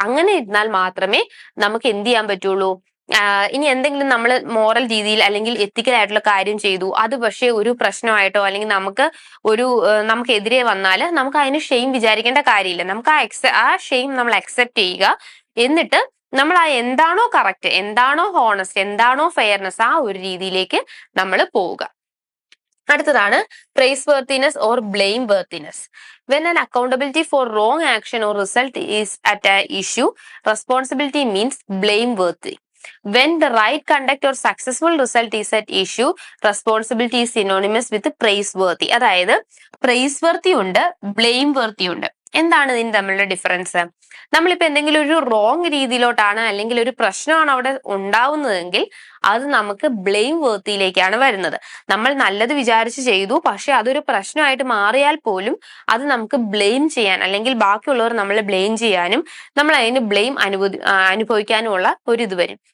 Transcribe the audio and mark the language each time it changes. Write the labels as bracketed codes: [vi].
[ml] അങ്ങനെ ഇരുന്നാൽ മാത്രമേ നമുക്ക് എന്ത് ചെയ്യാൻ പറ്റുള്ളൂ. ഇനി എന്തെങ്കിലും നമ്മൾ മോറൽ രീതിയിൽ അല്ലെങ്കിൽ എത്തിക്കൽ ആയിട്ടുള്ള കാര്യം ചെയ്തു, അത് പക്ഷേ ഒരു പ്രശ്നമായിട്ടോ അല്ലെങ്കിൽ നമുക്കെതിരെ വന്നാൽ നമുക്ക് അതിന് ഷെയിം വിചാരിക്കേണ്ട കാര്യമില്ല. നമുക്ക് ആ ഷെയിം നമ്മൾ അക്സെപ്റ്റ് ചെയ്യുക. എന്നിട്ട് നമ്മൾ ആ എന്താണോ കറക്റ്റ്, എന്താണോ ഹോണസ്റ്റ്, എന്താണോ ഫെയർനെസ്, ആ ഒരു രീതിയിലേക്ക് നമ്മൾ പോവുക. അടുത്തതാണ് [en] Praiseworthiness or blameworthiness. When an accountability for wrong action or result is at an issue, responsibility means blameworthy. When the right conduct or successful result is at issue, responsibility is synonymous with praiseworthy. [ml] അതായത് പ്രൈസ്വർത്തി ഉണ്ട്, blame വർത്തി ഉണ്ട്. എന്താണ് ഇതിന് തമ്മിലുള്ള difference? നമ്മളിപ്പോ എന്തെങ്കിലും ഒരു wrong രീതിയിലോട്ടാണ് അല്ലെങ്കിൽ ഒരു പ്രശ്നമാണ് അവിടെ ഉണ്ടാവുന്നതെങ്കിൽ അത് നമുക്ക് ബ്ലെയിം വർത്തിയിലേക്കാണ് വരുന്നത്. നമ്മൾ നല്ലത് വിചാരിച്ച് ചെയ്തു, പക്ഷെ അതൊരു പ്രശ്നമായിട്ട് മാറിയാൽ പോലും അത് നമുക്ക് ബ്ലെയിം ചെയ്യാൻ അല്ലെങ്കിൽ ബാക്കിയുള്ളവർ നമ്മളെ ബ്ലെയിം ചെയ്യാനും നമ്മൾ അതിന് ബ്ലെയിം അനുഭവിക്കാനുമുള്ള ഒരു ഇത് വരും.